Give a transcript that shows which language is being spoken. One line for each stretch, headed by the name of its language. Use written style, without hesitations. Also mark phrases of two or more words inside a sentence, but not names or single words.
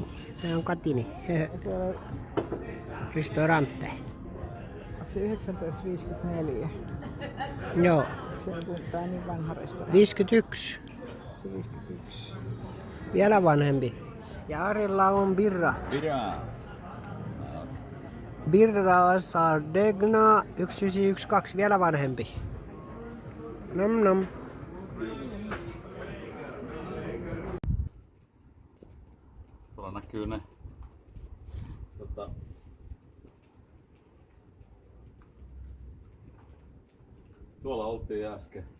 Finnish: Se on Katini. Ristorante. Onko se 1954? Joo. Se on niin vanha restaurant. 51. Se 51. Vielä vanhempi. Ja Arilla on birra. Birra Sardegna 1912, vielä vanhempi. Nom nom. Tuolla näkyy ne. Tuolla oltiin äsken.